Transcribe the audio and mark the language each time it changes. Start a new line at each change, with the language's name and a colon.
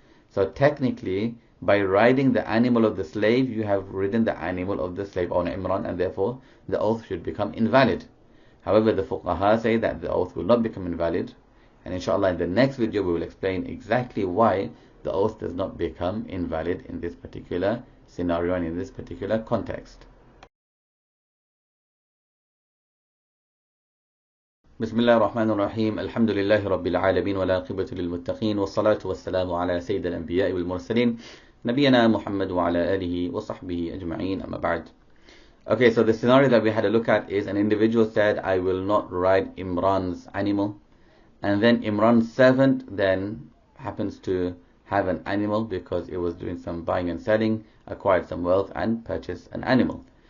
English: So technically, by riding the animal of the slave, you have ridden the animal of the slave owner, Imran, and therefore the oath should become invalid. However, the fuqaha say that the oath will not become invalid, and inshallah in the next video we will explain exactly why the oath does not become invalid in this particular scenario and in this particular context.
Arabic: بسم الله الرحمن الرحيم الحمد لله رب العالمين والعاقبة للمتقين والصلاة والسلام على سيد الأنبياء والمرسلين نبينا محمد وعلى آله وصحبه أجمعين أما بعد.
English: Okay, so the scenario that we had a look at is an individual said, I will not ride Imran's animal, and then Imran's servant then happens to have an animal because it was doing some buying and selling, acquired some wealth and purchased an animal.